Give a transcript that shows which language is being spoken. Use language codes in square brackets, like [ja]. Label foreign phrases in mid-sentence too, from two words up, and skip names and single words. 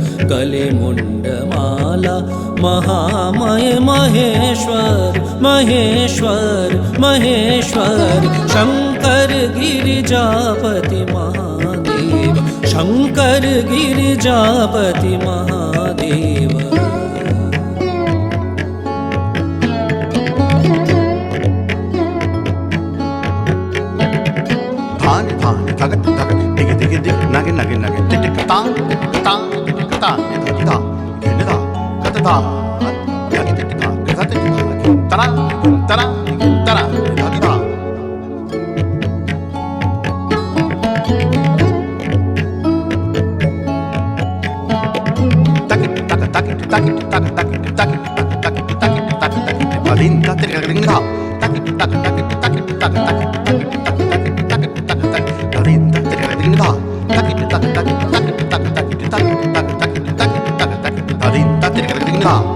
[hi] गले मुंडमाला महामय महेश्वर महेश्वर महेश्वर, शंकर गिरिजापति महादेव, शंकर गिरिजापति महादेव। धान धान धगत धगत दिग दिग दिग नगे नगे नगे टिक टिक ता ता ता धा धा गिन धा कत धा नगे टिक ता कत टिक धा तरा तरा तरा धा धा। तक तक तक तक तक तक तक तक तक तक तक अदिन ता टिक टिक धा तक तक तक तक तक तक।